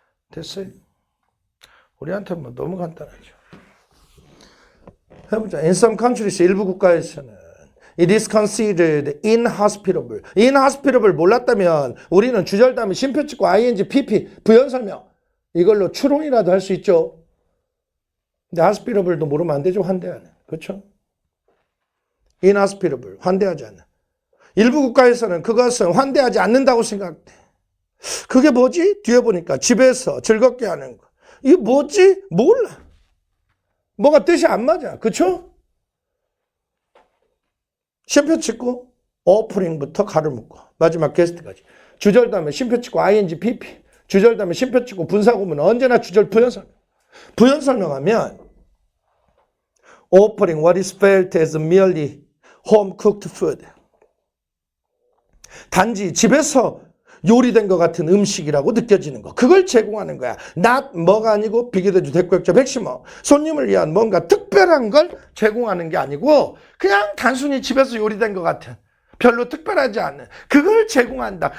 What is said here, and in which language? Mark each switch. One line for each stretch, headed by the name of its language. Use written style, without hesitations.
Korean: 됐어요? 우리한테 뭐 너무 간단하죠. 해보자.
English: In some countries,
Korean: 일부 국가에서는
English: it is considered inhospitable.
Korean: inhospitable 몰랐다면 우리는 주절 다음에 쉼표 찍고 ing, pp, 부연 설명 이걸로 추론이라도 할 수 있죠. 근데 hospitable도 모르면 안 되죠. 환대하는. 그렇죠? inhospitable, 환대하지 않는. 일부 국가에서는 그것은 환대하지 않는다고 생각돼. 그게 뭐지? 뒤에 보니까 집에서 즐겁게 하는 거. 이게 뭐지? 몰라. 뭐가 뜻이 안 맞아. 그쵸? 쉼표 찍고 오프닝부터 가를 묶고 마지막 게스트까지. 주절 다음에 쉼표 찍고 ing, pp. 주절 다음에 쉼표 찍고 분사구문 언제나 주절 부연 설명. 부연 설명하면
English: offering what is felt as merely home cooked food.
Korean: 단지 집에서 요리된 것 같은 음식이라고 느껴지는 거. 그걸 제공하는 거야. not 뭐가 아니고 비교대주 대꾸역적 핵심어. 손님을 위한 뭔가 특별한 걸 제공하는 게 아니고 그냥 단순히 집에서 요리된 것 같은 별로 특별하지 않은 그걸 제공한다.